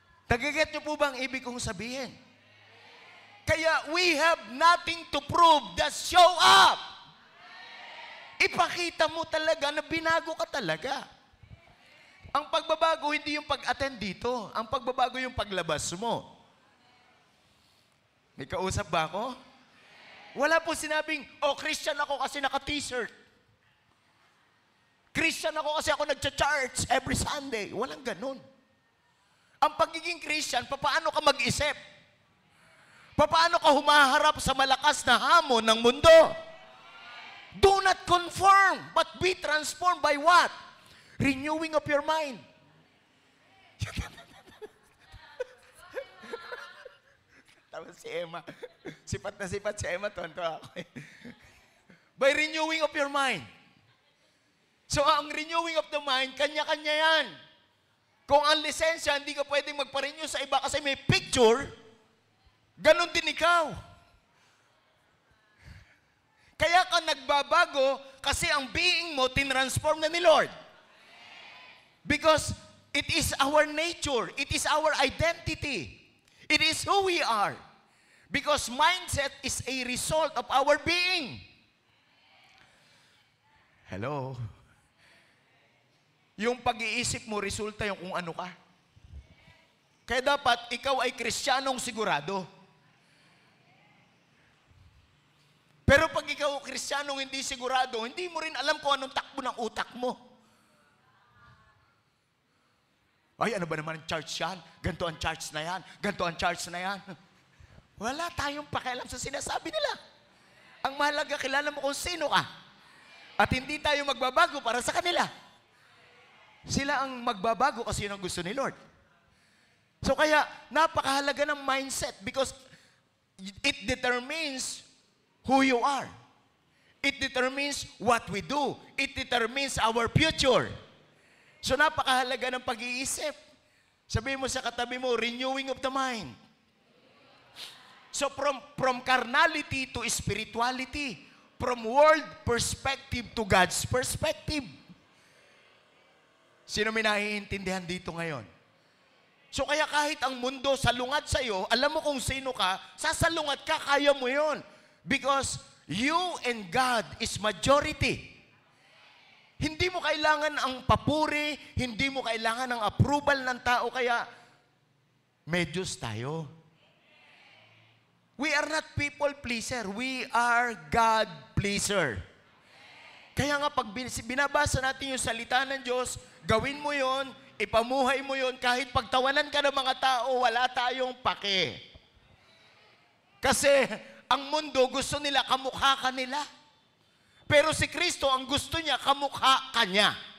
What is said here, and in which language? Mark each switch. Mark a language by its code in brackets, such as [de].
[tl] Nagiget nyo po ba ang ibig kong sabihin? [en] Kaya, we have nothing to prove. [tl] Just show up. Ipakita mo talaga na binago ka talaga. Ang pagbabago, hindi yung pag-attend dito. Ang pagbabago yung paglabas mo. May kausap ba ako? Wala po sinabing, oh, Christian ako kasi naka-t-shirt. Christian ako kasi ako nagcha-church every Sunday. Walang ganun. Ang pagiging Christian, paano ka mag-isip? Paano ka humaharap sa malakas na hamon ng mundo? [en] Do not conform, but be transformed by what? Renewing of your mind. [tl] Tama si Emma. Sipat na sipat si Emma. Tonto ako. [en] By renewing of your mind. [tl] So, ang renewing of the mind, kanya-kanya yan. Kung ang lisensya, hindi ka pwedeng magpa-renew sa iba kasi may picture, ganun din ikaw. Kaya ka nagbabago kasi ang being mo tinransform na ni Lord. [en] Because it is our nature. It is our identity. It is who we are. Because mindset is a result of our being. [tl] Hello? Yung pag-iisip mo, resulta yung kung ano ka. Kaya dapat, ikaw ay Kristiyanong sigurado. Pero pag ikaw Kristiyanong hindi sigurado, hindi mo rin alam kung anong takbo ng utak mo. Ay, ano ba naman ang church yan? Ganito ang church na yan. Ganito ang church na yan. Wala tayong pakialam sa sinasabi nila. Ang mahalaga, kilala mo kung sino ka. At hindi tayo magbabago para sa kanila. Sila ang magbabago kasi yun ang gusto ni Lord. [en] So kaya, napakahalaga ng mindset because it determines who you are. It determines what we do. It determines our future. [tl] So napakahalaga ng pag-iisip. Sabihin mo sa katabi mo, renewing of the mind. [en] So from carnality to spirituality, from world perspective to God's perspective. [tl] Sino may naiintindihan dito ngayon? So kaya kahit ang mundo salungat sa iyo, alam mo kung sino ka, sasalungat ka, kaya mo yon. [en] Because you and God is majority. [tl] Hindi mo kailangan ang papuri, hindi mo kailangan ang approval ng tao, kaya medyos tayo. [en] We are not people pleaser, we are God pleaser. [tl] Kaya nga pag binabasa natin yung salita ng Diyos, gawin mo yon, ipamuhay mo yon, kahit pagtawanan ka ng mga tao, wala tayong pake. Kasi ang mundo gusto nila kamukha ka nila. Pero si Kristo, ang gusto niya, kamukha ka niya.